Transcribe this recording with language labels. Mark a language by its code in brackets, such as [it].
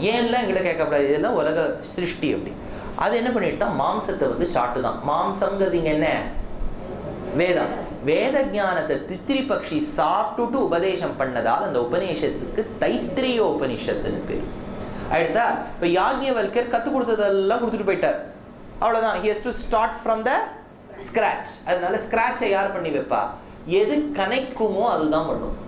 [ta] ஏன்லாம் எங்களை கேட்கக்கூடாது, இதெல்லாம் உலக சிருஷ்டி. அப்படி அது என்ன பண்ணிட்டு மாம்சத்தை வந்து சாப்பிட்டு தான். மாம்சங்கிறது இங்கே என்ன, வேதம். வேத ஞானத்தை தித்திரி பட்சி சாப்பிட்டுட்டு உபதேசம் பண்ணதால் அந்த உபநிஷத்துக்கு தைத்திரிய உபனிஷத்துன்னு பேர். அடுத்தா இப்போ யாக்ஞவல்கர் கற்றுக் கொடுத்ததெல்லாம் கொடுத்துட்டு போயிட்டார், அவ்வளோதான். [en] he has to start from the scratch. [ta] அதனால ஸ்கிராட்சை யார் பண்ணி வைப்பா, எது கனைக்குமோ அதுதான் பண்ணும்.